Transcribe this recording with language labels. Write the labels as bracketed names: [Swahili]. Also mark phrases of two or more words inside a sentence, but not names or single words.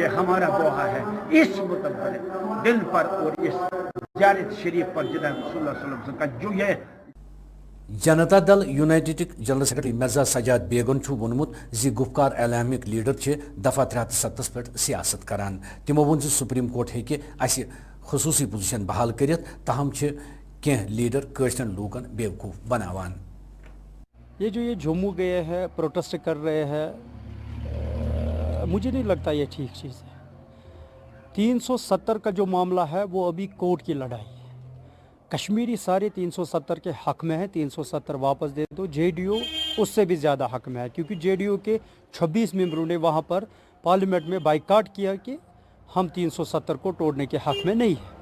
[Urdu] یہ ہمارا دعا ہے اس متبر دل پر اور اس زیارت شریف پر جناب [Arabic] صلی اللہ علیہ وسلم [Urdu] کا جو یہ [Kashmiri] جنتا دل یونائٹڈ [English] general secretary [Kashmiri] مرزا سجاد بیگن ونمت زی گفکار اعلامیک لیڈر دفعہ 307 پہ سیاست کران. تمو ون [English] Supreme Court [Kashmiri] ہیکہ اس خصوصی پوزیشن بحال کرت، تاہم کی لیڈر قشرن لوکن بیوقوف بناوان. [Urdu] یہ جموں گئے ہیں، پروٹیسٹ کر رہے ہیں، مجھے نہیں لگتا یہ ٹھیک چیز ہے. 370 کا جو معاملہ ہے وہ ابھی کورٹ کی لڑائی ہے. کشمیری سارے 370 کے حق میں ہیں، 370 واپس دے دو. جے ڈی او اس سے بھی زیادہ حق میں ہے، کیونکہ جے ڈی او کے 26 ممبروں نے وہاں پر پارلیمنٹ میں بائیکاٹ کیا کہ ہم 370 کو توڑنے کے حق میں نہیں ہیں.